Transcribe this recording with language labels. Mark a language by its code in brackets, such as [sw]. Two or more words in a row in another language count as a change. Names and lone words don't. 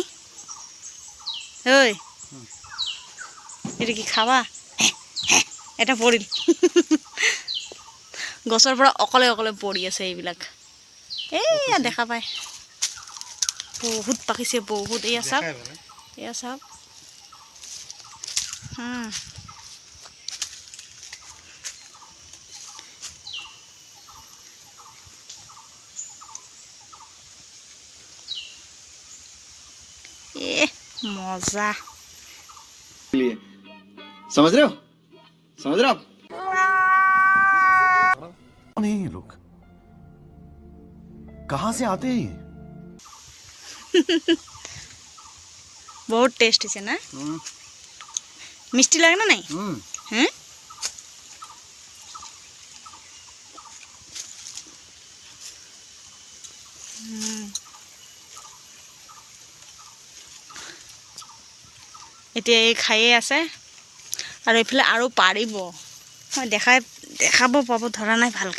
[as] ঐ এটা কি খাবা? এটা পৰিল গছৰ পৰা অকলে অকলে পৰি আছে এইবিলাক, এয়া দেখা পায় বহুত পাকিছে বহুত। এয়া চাওক, এয়া চাওক मजा। [hi] समझ रहे हो आप? नहीं ये लोग कहाँ से आते हैं? बहुत टेस्टी है ना, मिष्टी लगे ना नहीं? [as] हैं এতিয়া এই খাইয়ে আছে আৰু এইফালে আৰু পাৰিব, মই দেখাব পাব ধৰা নাই ভালকে।